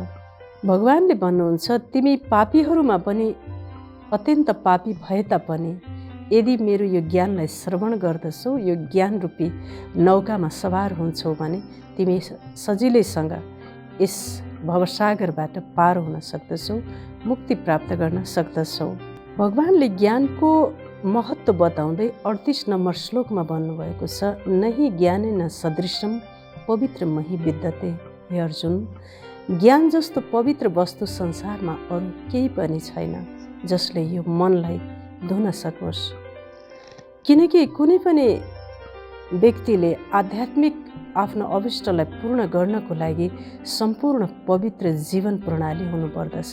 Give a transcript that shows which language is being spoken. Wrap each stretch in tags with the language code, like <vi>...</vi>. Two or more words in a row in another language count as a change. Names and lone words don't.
<ne>भगवानले भन्नुहुन्छ, तिमी पापीहरूमा पनि अत्यन्त पापी भए तापनि यदि मेरो यो ज्ञानलाई श्रवण गर्दछौ, यो ज्ञानरूपी नौकामा सवार हुन्छौ भने तिमी सजिलैसँग यस भवसागरबाट पार हुन सक्दछौ, मुक्ति प्राप्त गर्न सक्दछौ। भगवानले ज्ञानको महत्त्व बताउँदै 38 नम्बर श्लोकमा भन्नुभएको छ,</ne> <sa>नहि ज्ञानेन सदृशम पवित्र मही विद्यते।</sa> <ne>हे अर्जुन, ज्ञान जस्तो पवित्र वस्तु संसारमा अरू केही पनि छैन जसले यो मनलाई धुन सकोस्। किनकि कुनै पनि व्यक्तिले आध्यात्मिक आफ्नो अभिष्टलाई पूर्ण गर्नको लागि सम्पूर्ण पवित्र जीवन प्रणाली हुनुपर्दछ।</ne>